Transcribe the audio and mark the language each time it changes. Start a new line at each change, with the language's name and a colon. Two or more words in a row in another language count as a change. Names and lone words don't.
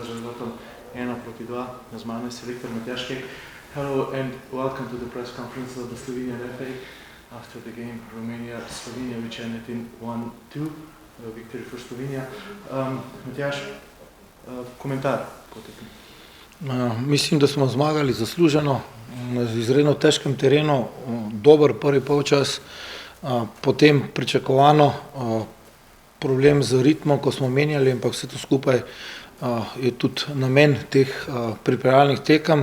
Slovenian: rezultatom 1-2. Z mano je selektor Matjaž Kek.
English: Hello and welcome to the press conference of the Slovenian FA after the game Romania-Slovenia, which ended in 1-2, victory for Slovenia.
Slovenian: Matjaž, komentar po tekmi. Mislim, da smo zmagali zasluženo, na izredno težkem terenu, dober prvi polčas, potem pričakovano problem z ritmom, ko smo menjali, ampak vse to skupaj je tudi namen teh pripravljalnih tekem.